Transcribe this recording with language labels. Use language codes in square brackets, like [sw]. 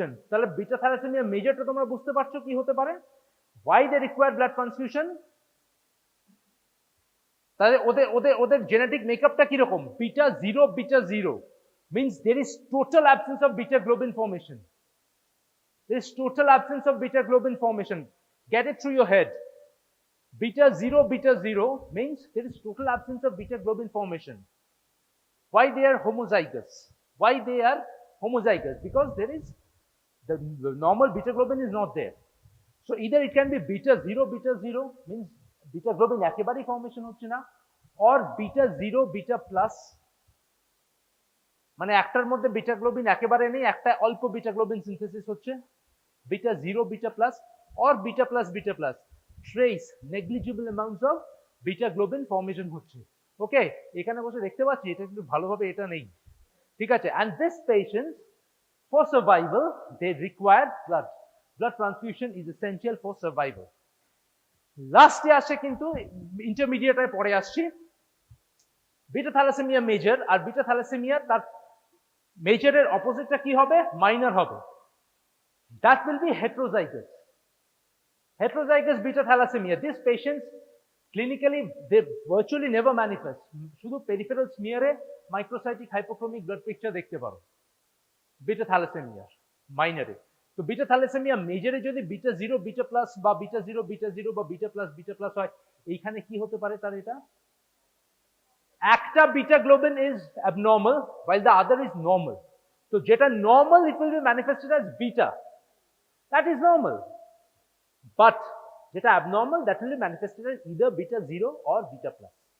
[bn] তাহলে beta thalassemia major টা তোমরা বুঝতে পারছো কি হতে পারে? [en] Why they require blood transfusion? [bn] তাহলে ওদের জেনেটিক মেকআপটা কি রকম? [en] beta 0 means there is total absence of beta globin formation. There is total absence of beta globin formation. Get it through your head. Beta 0 means there is total absence of beta globin formation. Why they are homozygous? Why they are homozygous? Because there is the normal beta globin is not there. So either it can be beta 0 means beta globin [bn] একেবারেই formation হচ্ছে না, or beta 0 beta plus মানে একটার মধ্যে beta globin একেবারে নেই, একটা অল্প বিটা গ্লোবিন সিনথেসিস হচ্ছে, beta 0 beta plus or beta plus trace negligible amounts of beta globin formation হচ্ছে। ওকে, এখানে বসে দেখতে পাচ্ছি এটা কিন্তু ভালোভাবে এটা নেই, ঠিক আছে। [en] and this patient for survival they require blood transfusion is essential for survival. [bn] লাস্টে আসে কিন্তু ইন্টারমিডিয়েটে পরে আসছি বিটা থ্যালাসেমিয়া মেজর, আর বিটা থ্যালাসেমিয়া তার মেজরের অপোজিটটা কি হবে? মাইনর হবে। [en] that will be heterozygous beta thalassemia. These patients clinically they virtually never manifest, শুধু peripheral smear এ microcytic hypochromic blood picture [bn] দেখতে পারো [en] Beta thalassemia মাইনরে। [bn] তো বিটা থ্যালাসেমিয়া মেজরে যদি বিটা 0 বিটা প্লাস বা বিটা 0 বা বিটা প্লাস হয়, এইখানে কি হতে পারে তার? এটা একটা [en] Beta globin is abnormal while the other is normal. [bn] তো যেটা [en] normal it will be manifested as beta, that is normal, but যেটা abnormal that will be manifested as either beta 0 or beta plus.